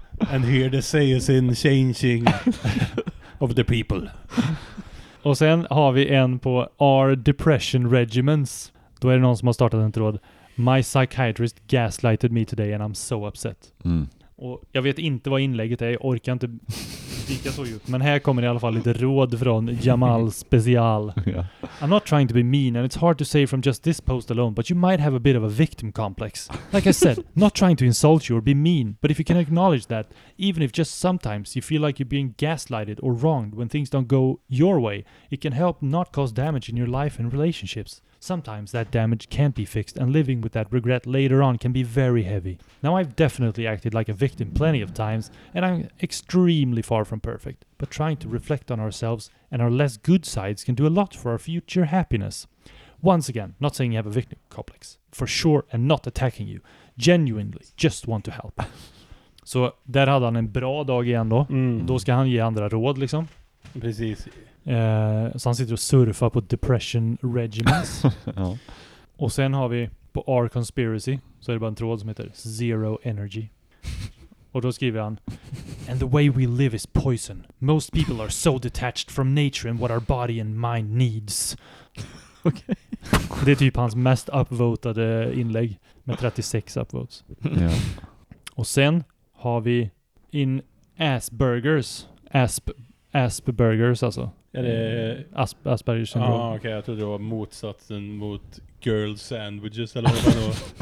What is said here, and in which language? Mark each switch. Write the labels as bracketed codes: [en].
[en] And hear the sayings in changing of the people. [sv] Och sen har vi en på Our Depression Regiments. Då är det någon som har startat en tråd: [en] My psychiatrist gaslighted me today and I'm so upset. [sv] Och jag vet inte vad inlägget är, jag orkar inte dyka så djupt. Men här kommer i alla fall lite råd från Jamal Special. [en] I'm not trying to be mean and it's hard to say from just this post alone, but you might have a bit of a victim complex. Like I said, not trying to insult you or be mean, but if you can acknowledge that, even if just sometimes you feel like you're being gaslighted or wronged when things don't go your way, it can help not cause damage in your life and relationships. Sometimes that damage can't be fixed, and living with that regret later on can be very heavy. Now, I've definitely acted like a victim plenty of times, and I'm extremely far from perfect. But trying to reflect on ourselves and our less good sides can do a lot for our future happiness. Once again, not saying you have a victim complex, for sure, and not attacking you. Genuinely, just want to help. [sv] Så där hade han en bra dag igen då. Mm. Då ska han ge andra råd liksom. Precis. Så han sitter och surfar på depression regimens. Ja. Och sen har vi på Our Conspiracy, så är det bara en tråd som heter Zero Energy. Och då skriver han: [en] And the way we live is poison. Most people are so detached from nature and what our body and mind needs. Okay. [sv] Det är typ hans mest upvotade inlägg med 36 upvotes. [en] Yeah. [sv] Och sen har vi in Asperger's. Asperger's alltså. Är det Asperger's syndrom? Ja, okej. Jag trodde det var motsatsen mot girl sandwiches eller vad det var.